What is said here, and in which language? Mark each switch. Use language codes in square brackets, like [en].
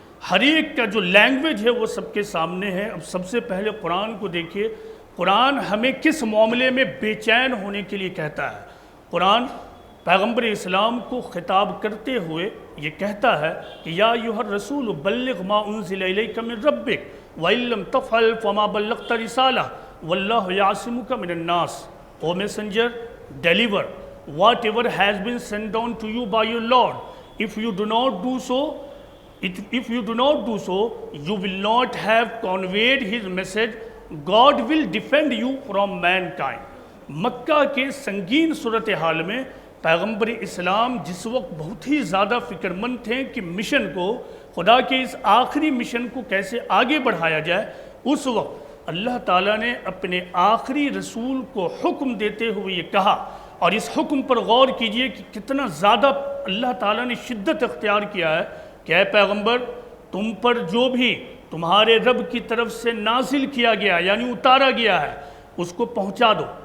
[ur] ہر ایک کا جو لینگویج ہے وہ سب کے سامنے ہے۔ اب سب سے پہلے قرآن کو دیکھیے، قرآن ہمیں کس معاملے میں بے چین ہونے کے لیے کہتا ہے۔ قرآن پیغمبر اسلام کو خطاب کرتے ہوئے یہ کہتا ہے کہ [ar] یا ایھا الرسول بلغ ما انزل الیک من ربک وان لم تفعل فما بلغت رسالہ واللہ یعصمک من الناس۔ [en] O messenger, deliver whatever has been sent down to you by your Lord. If you do not do so, you will not have conveyed his message. God will defend you from mankind۔ [ur] مکہ کے سنگین صورتحال میں پیغمبر اسلام جس وقت بہت ہی زیادہ فکر مند تھے کہ مشن کو، خدا کے اس آخری مشن کو کیسے آگے بڑھایا جائے، اس وقت اللہ تعالیٰ نے اپنے آخری رسول کو حکم دیتے ہوئے یہ کہا، اور اس حکم پر غور کیجئے کہ کتنا زیادہ اللہ تعالیٰ نے شدت اختیار کیا ہے کہ اے پیغمبر، تم پر جو بھی تمہارے رب کی طرف سے نازل کیا گیا یعنی اتارا گیا ہے اس کو پہنچا دو،